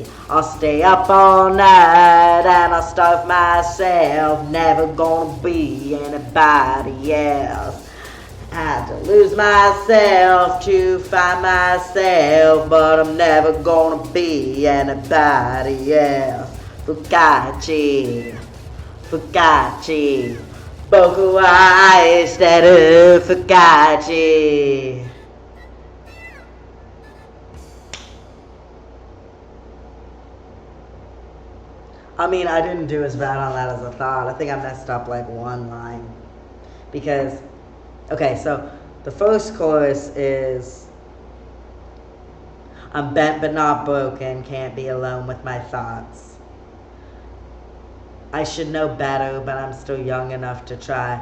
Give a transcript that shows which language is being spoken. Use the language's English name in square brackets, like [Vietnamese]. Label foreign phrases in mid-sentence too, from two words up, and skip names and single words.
[English] I'll stay up all night and I'll starve myself. Never gonna be anybody else. Had to lose myself to find myself, but I'm never gonna be anybody else. [Japanese] Fukachi, Fukachi, 僕は愛してる Fukachi. [English] I mean, I didn't do as bad on that as I thought. I think I messed up like one line. Because, okay, so the first chorus is, I'm bent but not broken, can't be alone with my thoughts. I should know better, but I'm still young enough to try.